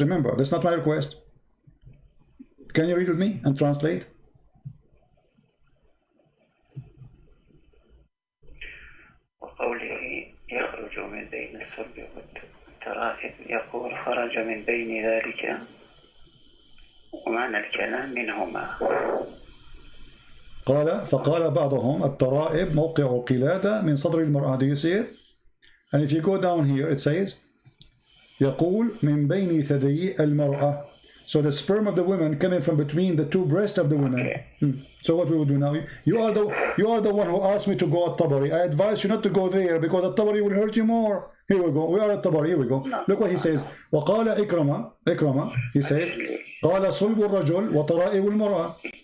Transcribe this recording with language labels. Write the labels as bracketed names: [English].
[English] Remember, that's not my request. Can you read with me and translate? [Arabic] وقوله يخرج من بين الصلب والترائب يقول خرج من بين ذلك ومعنى الكلام منهما. فقال بعضهم الترائب موقع القلادة من صدر المرأة. [English] Do you see it? And if you go down here, it says [Arabic] يقول من بين ثديي المرأة. [English] So the sperm of the woman coming from between the two breasts of the woman. Okay. So what we will do now? You are the one who asked me to go At-Tabari. I advise you not to go there because At-Tabari will hurt you more. Here we go. We are At-Tabari. Here we go. No. Look what he says. [Arabic] وقال إكرمة. [English] He says [Arabic] قال صلب الرجل وطرائب المرأة.